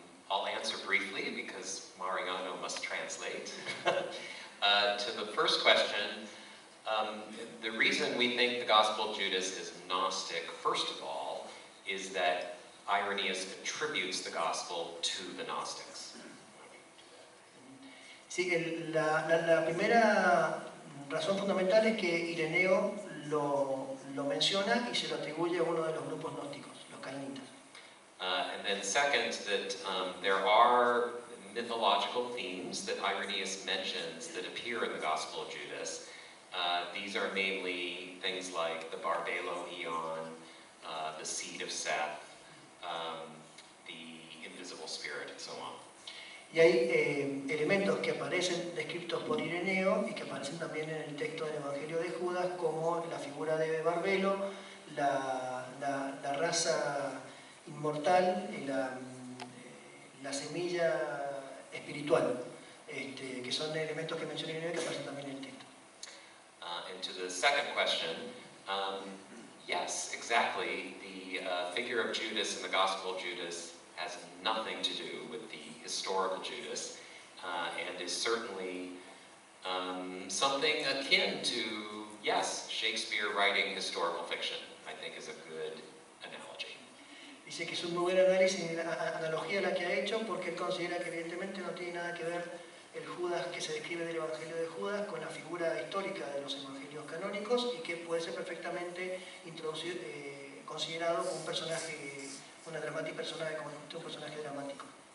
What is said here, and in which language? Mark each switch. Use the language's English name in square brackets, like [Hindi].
[English] I'll answer briefly because Mariano must translate. To the first question, the reason we think the Gospel of Judas is Gnostic, first of all, is that Irenaeus attributes the Gospel to the Gnostics. [Spanish] Sí, la primera razón fundamental es que Ireneo lo menciona y se lo atribuye a uno de los grupos gnósticos, los cainitas. [English] And then second, that there are mythological themes that Irenaeus mentions that appear in the Gospel of Judas. These are mainly things like the Barbelo Eon, the seed of Seth, the invisible spirit, and so on. [Spanish] Y hay elementos que aparecen descritos por Ireneo y que aparecen también en el texto del Evangelio de Judas, como la figura de Barbelo, la raza inmortal y la semilla espiritual, que son elementos que menciona Ireneo y que aparecen también en el texto. [English] And to the second question, yes, exactly. The figure of Judas in the Gospel of Judas has nothing to do with the historical Judas, and is certainly something akin to, yes, Shakespeare writing historical fiction, I think is a good analogy. [Spanish] Dice que es un muy buen análisis, analogía la que ha hecho, porque él considera que evidentemente no tiene nada que ver el Judas que se describe del Evangelio de Judas con la figura histórica de los evangelios canónicos y que puede ser perfectamente considerado como un personaje, una dramática personaje, como un personaje dramático.